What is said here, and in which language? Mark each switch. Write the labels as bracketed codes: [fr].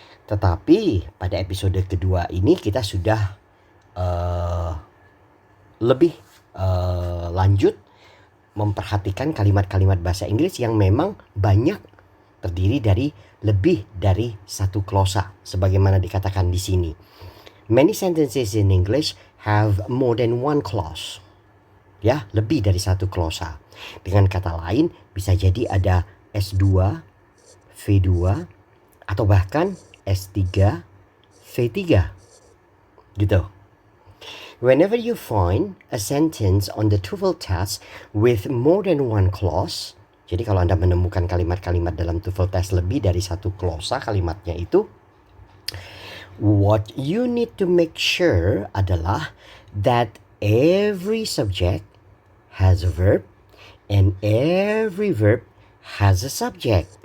[id] Tetapi pada episode kedua ini kita sudah lebih lanjut memperhatikan kalimat-kalimat bahasa Inggris yang memang banyak terdiri dari lebih dari satu klausa, sebagaimana dikatakan di sini. [en] Many sentences in English have more than one clause. [id] Ya, lebih dari satu klausa. Dengan kata lain, bisa jadi ada S2, V2, atau bahkan S3, V3. Gitu. [en] Whenever you find a sentence on the TOEFL test with more than one clause, [id] jadi kalau Anda menemukan kalimat-kalimat dalam TOEFL test lebih dari satu klausa kalimatnya itu, [en] what you need to make sure [id] adalah [en] that every subject has a verb and every verb has a subject.